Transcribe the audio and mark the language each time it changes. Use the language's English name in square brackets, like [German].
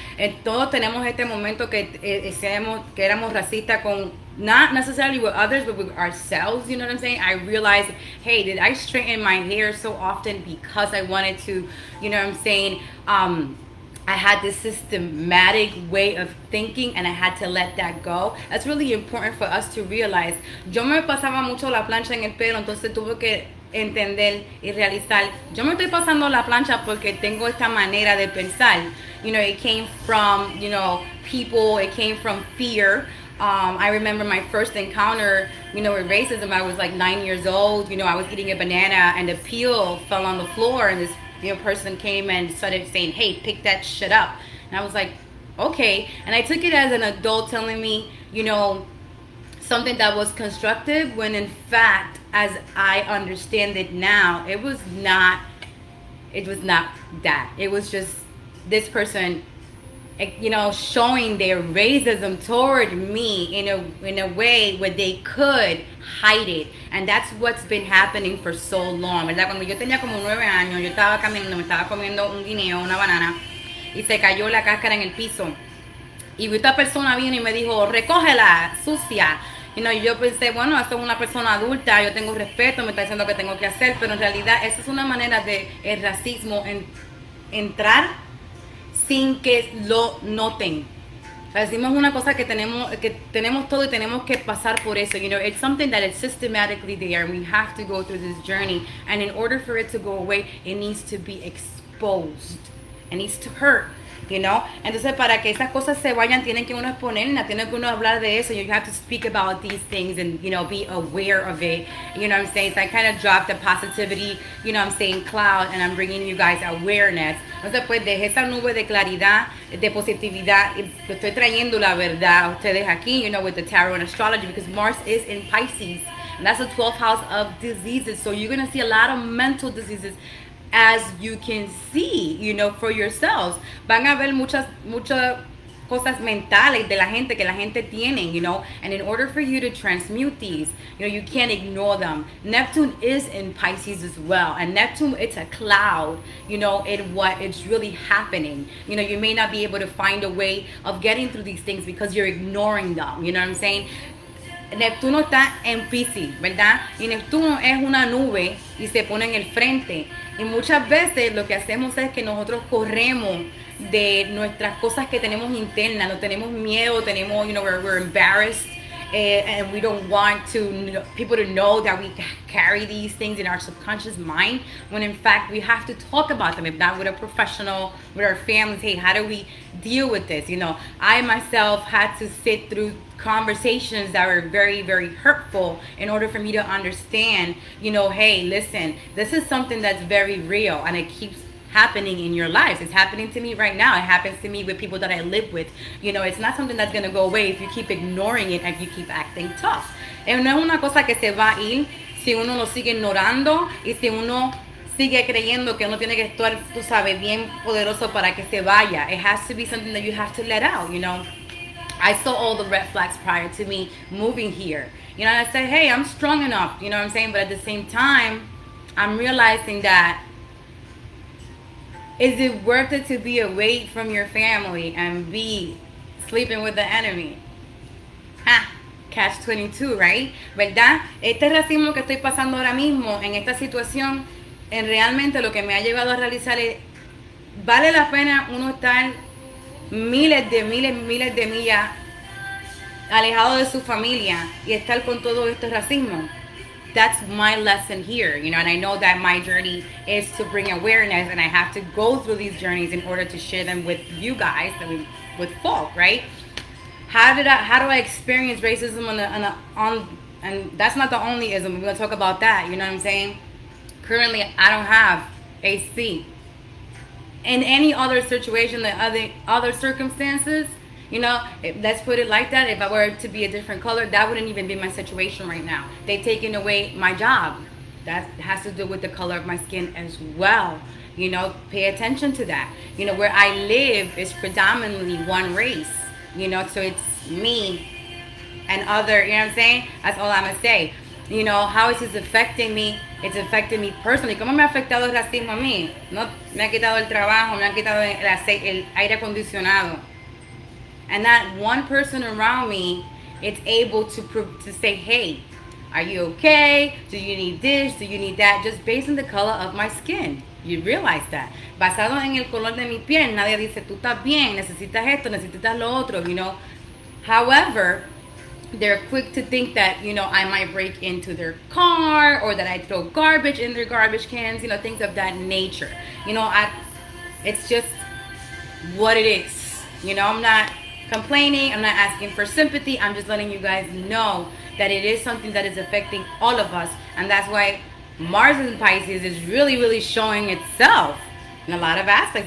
[English] And [Spanish] todos tenemos este momento que éramos racistas con, [English] not necessarily with others, but with ourselves, you know what I'm saying. I realized, hey, did I straighten my hair so often because I wanted to, you know what I'm saying, I had this systematic way of thinking, and I had to let that go. That's really important for us to realize. [Spanish] Yo me pasaba mucho la plancha en el pelo, entonces tuve que entender y realizar, yo me estoy pasando la plancha porque tengo esta manera de pensar. [English] You know, it came from, you know, people, it came from fear. I remember my first encounter, you know, with racism. I was like 9 years old. You know, I was eating a banana and the peel fell on the floor, and this person came and started saying, hey, pick that shit up. And I was like, okay. And I took it as an adult telling me, you know, something that was constructive, when in fact, as I understand it now, it was not that. It was just this person, you know, showing their racism toward me in a way where they could hide it. And that's what's been happening for so long, [Spanish] ¿verdad? Cuando yo tenía como 9 años, yo estaba caminando, me estaba comiendo un guineo, una banana, y se cayó la cáscara en el piso. Y esta persona vino y me dijo, recógela, sucia. [English] You know, [Spanish] yo pensé, bueno, esto es una persona adulta, yo tengo respeto, me está diciendo que tengo que hacer, pero en realidad esa es una manera de el racismo entrar sin que lo noten. Decimos una cosa que tenemos todo y tenemos que pasar por eso. [English] You know, it's something that is systematically there, and we have to go through this journey. And in order for it to go away, it needs to be exposed. It needs to hurt. You know? [Spanish] Entonces, para que esas cosas se vayan, tienen que uno exponerlas, tienen que uno hablar de eso. [English] You have to speak about these things and, you know, be aware of it. You know what I'm saying? So I kind of dropped the positivity, you know what I'm saying, cloud, and I'm bringing you guys awareness. [Spanish] Entonces, pues, desde esa nube de claridad, de positividad, estoy trayendo la verdad a ustedes aquí, [English] you know, with the tarot and astrology, because Mars is in Pisces. And that's the 12th house of diseases. So you're going to see a lot of mental diseases, as you can see, you know, for yourselves. [Spanish] Van a ver muchas cosas mentales de la gente que la gente tiene, [English] you know, and in order for you to transmute these, you know, you can't ignore them. Neptune is in Pisces as well, and Neptune, it's a cloud, you know, in what it's really happening. You know, you may not be able to find a way of getting through these things because you're ignoring them, you know what I'm saying? [Spanish] Neptuno está en Piscis, ¿verdad? Y Neptuno es una nube y se pone en el frente. Y muchas veces lo que hacemos es que nosotros corremos de nuestras cosas que tenemos internas, no tenemos miedo, tenemos, [English] you know, we're embarrassed, and we don't want people to know that we carry these things in our subconscious mind, when in fact we have to talk about them, if not with a professional, with our families. Hey, how do we deal with this? You know, I myself had to sit through conversations that were very, very hurtful in order for me to understand, you know, hey, listen, this is something that's very real, and it keeps happening in your lives. It's happening to me right now. It happens to me with people that I live with. You know, it's not something that's going to go away if you keep ignoring it and if you keep acting tough. [Spanish] No es una cosa que se va a ir si uno lo sigue ignorando y si uno sigue creyendo que uno tiene que estar, tú sabes, bien poderoso para que se vaya. [English] It has to be something that you have to let out, you know. I saw all the red flags prior to me moving here. You know, and I said, hey, I'm strong enough, you know what I'm saying? But at the same time, I'm realizing that, is it worth it to be away from your family and be sleeping with the enemy? Ha, catch 22, right? [Spanish] ¿Verdad? Este racismo que estoy pasando ahora mismo en esta situación, en realmente lo que me ha llevado a realizar es, vale la pena uno estar miles de millas alejado de su familia y estar con todo este racismo. [English] That's my lesson here, you know, and I know that my journey is to bring awareness, and I have to go through these journeys in order to share them with you guys, with folk, right? How do I experience racism and that's not the only ism. We're gonna talk about that, you know what I'm saying? Currently, I don't have AC. In any other situation, the other circumstances, you know, let's put it like that. If I were to be a different color, that wouldn't even be my situation right now. They've taken away my job. That has to do with the color of my skin as well. You know, pay attention to that. You know, where I live is predominantly one race. You know, so it's me and other, you know what I'm saying? That's all I'm going to say. You know, how is this affecting me? It's affecting me personally. [Spanish] ¿Cómo me ha afectado el racismo a mí? No, me ha quitado el trabajo, me ha quitado el aire acondicionado. [English] And that one person around me, it's able to say, hey, are you okay? Do you need this? Do you need that? Just based on the color of my skin. You realize that. [Spanish] Basado en el color de mi piel, nadie dice, tú estás bien, necesitas esto, necesitas lo otro, [English] you know. However, they're quick to think that, you know, I might break into their car or that I throw garbage in their garbage cans, you know, things of that nature. You know, it's just what it is. You know, I'm not complaining, I'm not asking for sympathy, I'm just letting you guys know that it is something that is affecting all of us, and that's why Mars in Pisces is really, really showing itself in a lot of aspects.